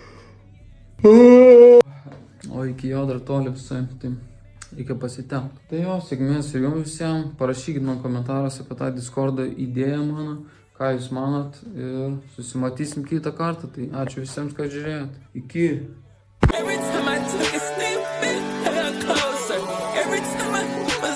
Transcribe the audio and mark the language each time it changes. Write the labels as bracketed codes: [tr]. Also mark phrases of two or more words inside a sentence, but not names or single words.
[lt] O iki jo dar toli visai, tai reikia pasitempti. Tai jo, sėkmės ir jums visiems. Parašykit man komentaruose apie tą Discordą idėją mano. Ką jūs manat ir susimatysim kitą kartą. Tai ačiū visiems, kad žiūrėjot. Iki. [en] Every time I took a step back, I got closer. Every time I